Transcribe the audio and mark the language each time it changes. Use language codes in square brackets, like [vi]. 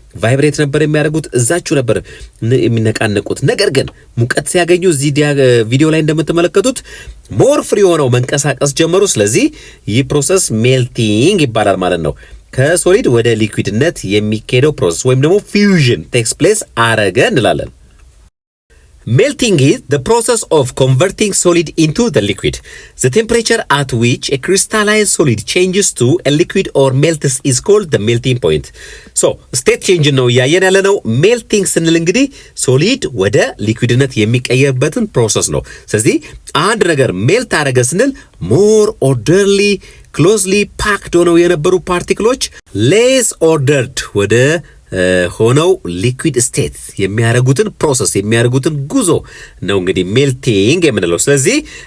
[am] ቫይብሬት ነበር የሚያደርጉት፣ እዛችሁ ነበር የሚነቃነቁት። ነገር ግን ሙቀት ሲያገኙ እዚህ ቪዲዮ ላይ እንደምትመለከቱት ሞር ፍሪ ሆነው መንቀሳቀስ ጀመሩ። ስለዚህ ይህ ፕሮሰስ ሜልቲንግ ይባላል ማለት ነው። ከሶሊድ ወደ ሊኩዊድነት የሚካሄደው ፕሮሰስ ወይም ደግሞ ፊውዥን ቴክስ ፕሌስ አረገ እንላለን። [en] Melting is the process of converting solid into the liquid. The temperature at which a crystalline solid changes to a liquid or melts is called the melting point. So, state change [am] ነው ያየን ያለ ነው። ሜልቲንግ ስንል እንግዲህ ሶሊድ ወደ ሊኩዊድነት የሚቀየርበትን ፕሮሰስ ነው። ስለዚህ አንድ ነገር ሜልት አረገ ስንል ሞር ኦርደርሊ ክሎዝሊ ፓክድ ሆነው የነበሩ ፓርቲክሎች ሌስ ኦርደርድ ወደ ሆነው ሊኩዊድ ስቴት የሚያደርጉትን ፕሮሰስ የሚያደርጉትን ጉዞ ነው እንግዲህ ሜልቲንግ የምንለው። ስለዚህ